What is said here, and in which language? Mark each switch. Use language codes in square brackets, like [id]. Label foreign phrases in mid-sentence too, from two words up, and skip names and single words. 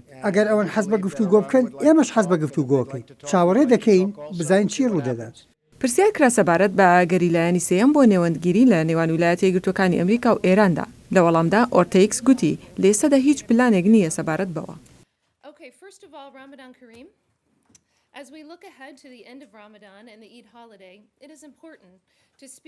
[ckb] ئەگەر ئەوان حەز بە گفتوگۆ بکەن ئێمەش حەز بە گفتوگۆ بکەین. چاوەڕێ دەکەین بزانین چی ڕوودەدات. پرسیار کرا سەبارەت بە گەریلایەنی سێیەم بۆ نێوەندگیری لە نێوان ویلایەتە یەکگرتووەکانی ئەمریکا و ئێراندا. لە وەڵامدا ئۆرتێکس گوتی لە ئێستادا هیچ پلانێک نییە سەبارەت بەوە. [en] As we look ahead to the end of Ramadan and the Eid holiday, it is important to speak